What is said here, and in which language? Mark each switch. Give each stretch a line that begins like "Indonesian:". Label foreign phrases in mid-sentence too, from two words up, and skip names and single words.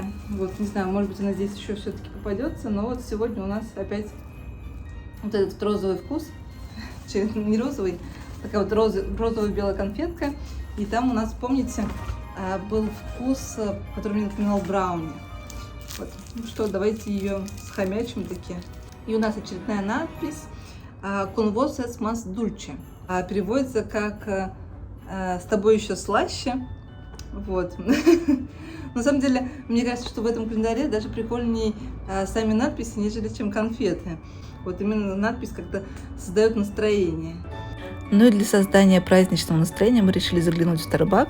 Russian: Вот, не знаю, может быть, она здесь еще все-таки попадется. Но вот сегодня у нас опять вот этот розовый вкус. Не розовый, такая вот розовая белая конфетка. И там у нас, помните, был вкус, который мне напоминал брауни. Вот. Ну что, давайте ее схомячим таки. И у нас очередная надпись
Spanish: «Con vos es más dulce».
Russian: Переводится как «с тобой еще слаще». Вот. На самом деле, мне кажется, что в этом календаре даже прикольнее сами надписи, нежели чем конфеты. Вот именно надпись как-то создает настроение. Ну и для создания праздничного настроения мы решили заглянуть в Starbucks.